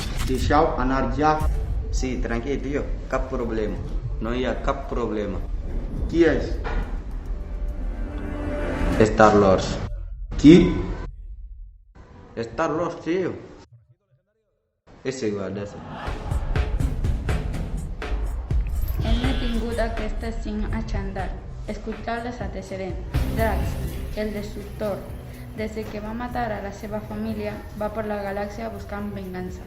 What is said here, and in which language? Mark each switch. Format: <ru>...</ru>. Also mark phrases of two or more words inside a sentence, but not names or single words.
<ca>Deixeu anar ja. Sí, tranquil, tio, cap problema. No hi ha cap problema. Qui és? Star-Lord. Qui? Star-Lord, tio. És igual, d'això. Hem detingut aquestes 5 a Xandar. Escolteu els antecedents. Drax, el destructor, des que va matar a la seva família, va per la galàxia buscant vengança.</ca>